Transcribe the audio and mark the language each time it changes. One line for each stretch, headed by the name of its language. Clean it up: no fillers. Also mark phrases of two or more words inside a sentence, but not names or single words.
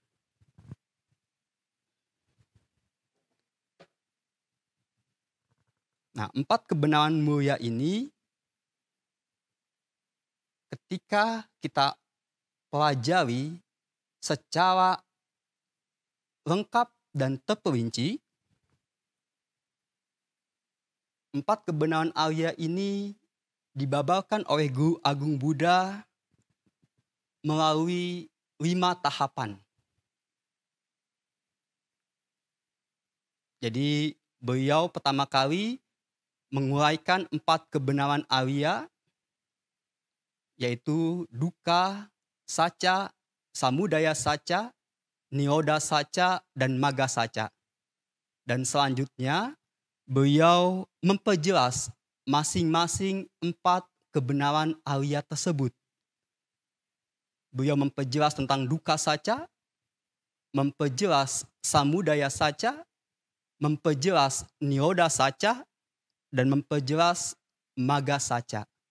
Indonesian: Nah, 4 kebenaran mulia ini ketika kita pelajari secara lengkap dan terperinci, 4 kebenaran Arya ini dibabarkan oleh Guru Agung Buddha melalui 5 tahapan. Jadi beliau pertama kali menguraikan 4 kebenaran Arya, yaitu
Pali: dukkha, sacca, samudaya sacca, nirodha sacca, dan magga sacca.
Indonesian: Dan selanjutnya beliau memperjelas masing-masing 4 kebenaran Arya tersebut. Beliau memperjelas tentang duka saja, memperjelas samudaya saja, memperjelas niroda saja, dan memperjelas maga saja.